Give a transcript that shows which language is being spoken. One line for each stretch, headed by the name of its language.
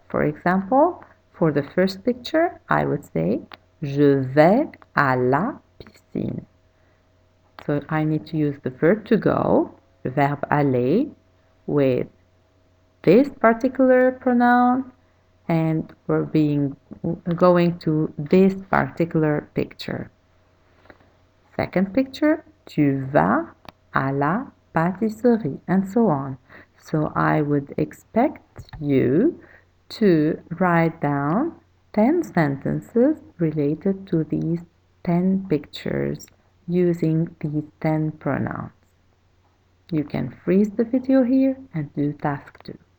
English: For example, for the first picture, I would say
French: Je vais à la piscine.
English: So I need to use the verb to go, the verbe aller, with this particular pronoun, and we're going to this particular picture. Second picture,
French: tu vas à la pâtisserie,
English: and so on. So I would expect you to write down 10 sentences related to these 10 pictures using these 10 pronouns. You can freeze the video here and do task 2.